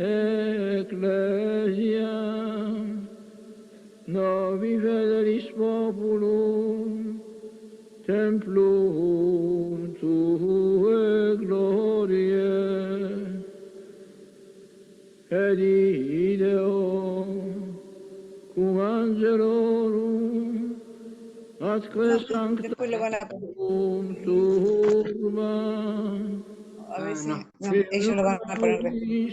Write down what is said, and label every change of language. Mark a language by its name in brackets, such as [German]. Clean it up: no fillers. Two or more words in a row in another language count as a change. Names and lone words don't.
[Latin] ecclesiam, novi fidelis populum, templum tuae gloriae, et ideo cum angelorum atque [Spanish] Después lo van a poner. [Latin] sanctum turba, [Spanish] A veces, no, ellos lo van a poner después.